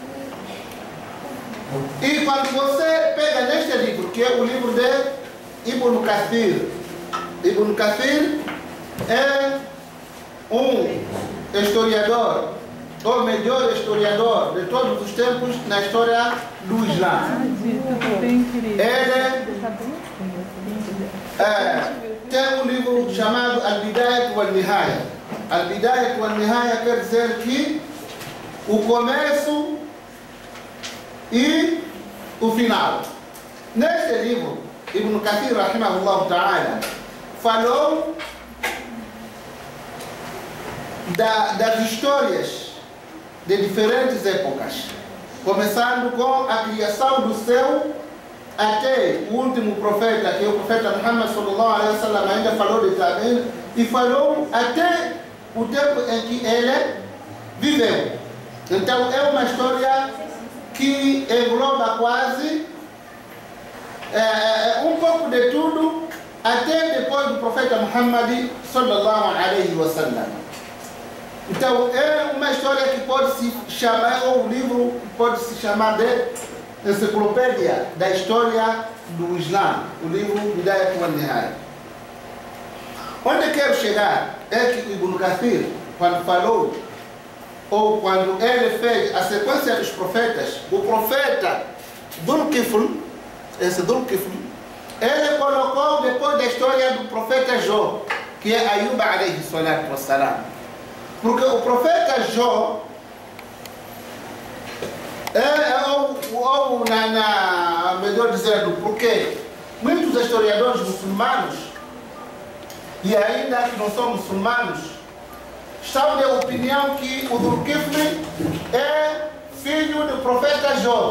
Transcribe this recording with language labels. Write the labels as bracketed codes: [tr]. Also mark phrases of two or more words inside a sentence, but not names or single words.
[pt] E quando você pega neste livro, que é o livro de Ibn Kathir, Ibn Kathir é um historiador, o melhor historiador de todos os tempos na história do Islã. Ele tem um livro chamado Al-Bidayat wal-Nihaya. Al-Bidayat wal-Nihaya quer dizer que o começo e o final. Neste livro, Ibn Kathir, [ar] رحمه الله تعالى, [pt] falou das histórias de diferentes épocas, começando com a criação do céu até o último profeta, que é o profeta Muhammad [ar] صلى الله عليه وسلم, [pt] ainda falou de Tamin, e falou até o tempo em que ele viveu. Então é uma história que engloba quase um pouco de tudo, até depois do profeta Muhammad [ar] صلى الله عليه وسلم. [pt] Então, é uma história que pode se chamar, ou um livro que pode se chamar de enciclopédia da história do Islã, o livro Bidayat wal-Nihaya. Onde quero chegar é que Ibn Kathir, quando falou, ou quando ele fez a sequência dos profetas, o profeta Dal-Kifl, esse Dal-Kifl, ele colocou depois da história do profeta Jó, que é Ayub [ar] عليه الصلاة والسلام. [pt] Porque o profeta Jó melhor dizendo, porque muitos historiadores muçulmanos, e ainda que não são muçulmanos, estão de opinião que o Dhul-Kifli é filho do profeta Jó.